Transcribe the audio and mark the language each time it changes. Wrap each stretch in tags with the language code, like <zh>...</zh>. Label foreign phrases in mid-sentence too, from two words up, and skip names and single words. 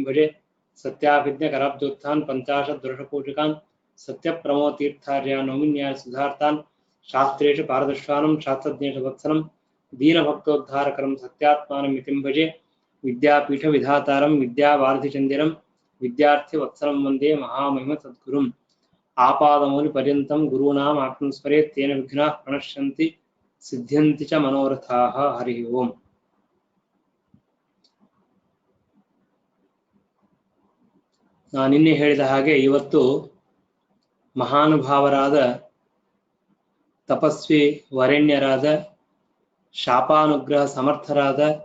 <sa>भजे सत्याभिज्ञकराब्जोत्थान् पञ्चाशद्वर्षपूजिकान् सत्यप्रमोतीर्थार्यान् नौमिन्याय सुधार्तान् शास्त्रेषु पारदर्शानं शास्त्रज्ञेषु वत्सलं दीनभक्तोद्धारकरं सत्यात्मानं मितिं भजे विद्यापीठविधातारं विद्यावारिधिचन्दिरं विद्यार्थिवत्सलं वन्दे महामहिमसद्गुरुम् आपादमौलिपर्यन्तं गुरूणाम् आत्मं स्मरेत् तेन विघ्नाः प्रणश्यन्ति सिद्ध्यन्ति च मनोरथाः। हरिः ओम्।</sa> <kn>ನಾನು ನಿನ್ನೆ ಹೇಳಿದ ಹಾಗೆ ಇವತ್ತು ಮಹಾನುಭಾವರಾದ ತಪಸ್ವಿ ವರೆಣ್ಯರಾದ ಶಾಪಾನುಗ್ರಹ ಸಮರ್ಥರಾದ</kn>